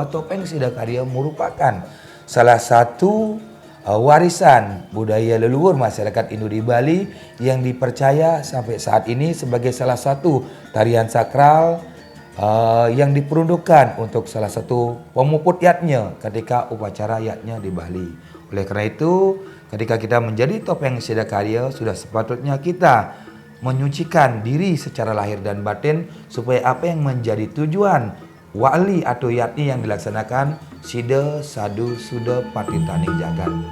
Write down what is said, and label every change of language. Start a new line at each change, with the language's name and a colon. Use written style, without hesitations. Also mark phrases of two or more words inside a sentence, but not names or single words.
Indonesian: topeng Sidakarya merupakan salah satu warisan budaya leluhur masyarakat Indo di Bali yang dipercaya sampai saat ini sebagai salah satu tarian sakral yang diperuntukkan untuk salah satu pemuput yatnya ketika upacara yatnya di Bali. Oleh karena itu, ketika kita menjadi topeng Sidakarya, sudah sepatutnya kita menyucikan diri secara lahir dan batin supaya apa yang menjadi tujuan wali atau yatni yang dilaksanakan
Balinese: sida sadu suda patitaning jagat.